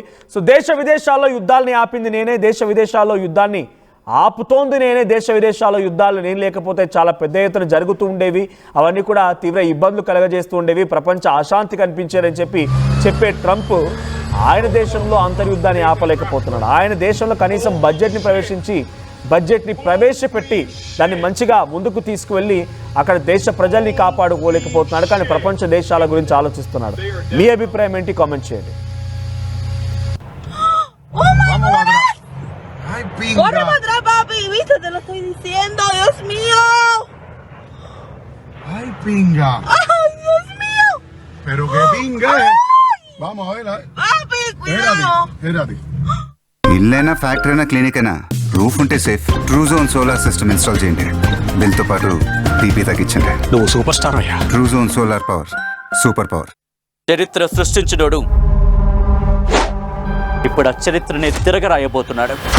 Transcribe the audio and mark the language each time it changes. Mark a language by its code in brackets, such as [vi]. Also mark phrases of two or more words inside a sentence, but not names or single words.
[te] సో దేశ విదేశాల్లో యుద్ధాలని ఆపింది నేనే, దేశ విదేశాల్లో యుద్ధాన్ని ఆపుతోంది నేనే, దేశ విదేశాల్లో యుద్ధాలు నేను లేకపోతే చాలా పెద్ద ఎత్తున జరుగుతూ ఉండేవి, అవన్నీ కూడా తీవ్ర ఇబ్బందులు కలగజేస్తూ ఉండేవి, ప్రపంచ అశాంతి కనిపించేదని చెప్పే ట్రంప్ ఆయన దేశంలో అంతర్యుద్ధాన్ని ఆపలేకపోతున్నాడు. ఆయన దేశంలో కనీసం బడ్జెట్ని ప్రవేశపెట్టి దాన్ని మంచిగా ముందుకు తీసుకువెళ్ళి అక్కడ దేశ ప్రజల్ని కాపాడుకోలేకపోతున్నాడు. కానీ ప్రపంచ దేశాల గురించి ఆలోచిస్తున్నాడు. మీ అభిప్రాయం ఏంటి? కామెంట్ చేయండి. [es] Corre para atrás, papi. ¿Viste? Te lo estoy diciendo. Dios mío. Ay, pinga. Ay, Dios mío. Pero qué pinga es. Vamos a ver. Papi, cuidado. Espérate. [te] ఇల్లైనా ఫ్యాక్టరీ అయినా క్లినిక్ అయినా రూఫ్ ఉంటే సేఫ్. ట్రూజోన్ [en] solar system install [te] చేయండి. బిల్తో పాటు టీపీ తగ్గించండి. నువ్వు [en] super star [te] అయ్యా. [en] Truzon solar power, super power. [te] చరిత్ర సృష్టించినోడు ఇప్పుడు ఆ చరిత్రని తిరగరాయబోతున్నాడు.